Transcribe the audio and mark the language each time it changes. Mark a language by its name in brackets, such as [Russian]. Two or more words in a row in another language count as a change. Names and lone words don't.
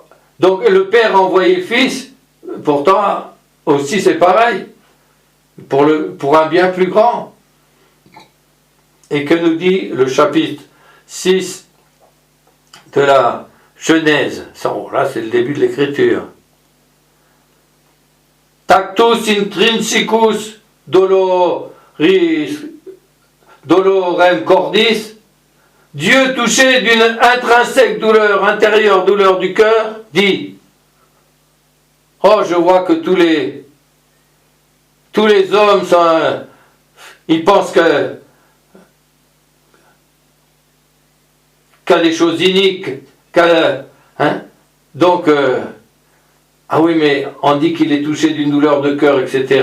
[French] Donc le Père a envoyé le Fils, pourtant aussi c'est pareil, pour un bien plus grand. Et que nous dit le chapitre 6 de la Genèse? Là c'est le début de l'écriture. [Latin] Tactus intrinsicus dolorem cordis, [French] Dieu touché d'une intrinsèque douleur intérieure, douleur du cœur, dit, oh, je vois que tous les hommes ils pensent qu'à des choses iniques, donc, ah oui, mais on dit qu'il est touché d'une douleur de cœur, etc.